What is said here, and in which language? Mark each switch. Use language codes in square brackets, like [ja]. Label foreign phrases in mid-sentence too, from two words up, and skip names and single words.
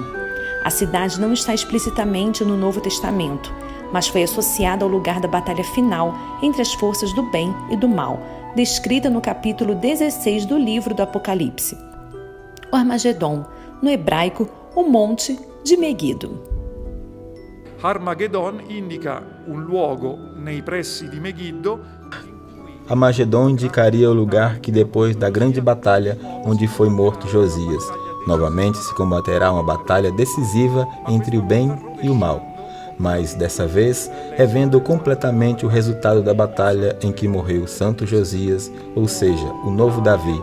[pt] A cidade não está explicitamente no Novo Testamento, mas foi associada ao lugar da batalha final entre as forças do bem e do mal, descrita no capítulo 16 do livro do Apocalipse. O Armagedon, no hebraico, o Monte de Meguido. [it] Armageddon indica un luogo nei pressi di Megiddo. [pt] Armagedon indicaria o lugar que depois da grande batalha onde foi morto Josias, novamente se combaterá uma batalha decisiva entre o bem e o mal, mas dessa vez revendo completamente o resultado da batalha em que morreu o santo Josias, ou seja, o novo Davi.